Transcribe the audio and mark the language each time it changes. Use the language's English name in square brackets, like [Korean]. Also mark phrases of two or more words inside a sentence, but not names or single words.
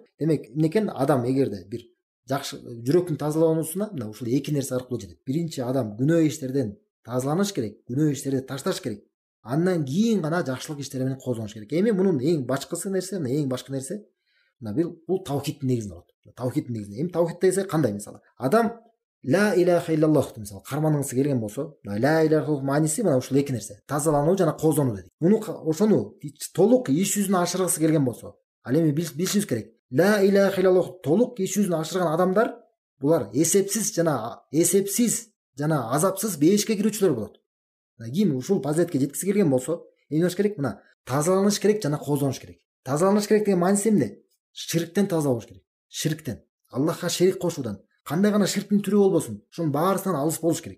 [Kyrgyz] Демек эмнекен адам эгерде бир жакшы жүрөктүн тазалануусуна мына ушул эки нерсе аркылуу жетет. Биринчи адам күнөө иштерден тазаланыш керек, күнөө иштерди ташташ керек. Андан кийин гана жакшылык иштери менен кооздоnuш керек. Эми мунун эң башкысы нерсе, эң башкы нерсе мына бул таухидтин негизинде болот. Таухидтин негизинде. Эми таухид десе кандай мисалы? Адам [Arabic] لا إله إلا الله [Kyrgyz] мисалы кармангысы келген болсо, [Arabic] لا إله [Kyrgyz] мааниси мына ушул эки нерсе: тазалануу жана кооздонуу дедик. Муну ошону толук иш жүзүнө ашыргысы келген болсо, ал эми билишибиз керек. [Arabic] لا إله إلا الله [Kyrgyz] толук иш жүзүнө ашырган адамдар булар эсепсиз жана азапсыз бешикке кирүүчүлөр болот. Ким ушул фазилетке жеткиси келген болсо, эмне керек? Мына тазаланыш керек жана кооздонуш керек. Тазаланыш керек деген мааниси эмне? Ширктен таза болуш керек. Ширктен, Аллахка шерик кошуудан, кандай гана ширктин түрү болбосун, ушунун баарысынан алыс болуш керек.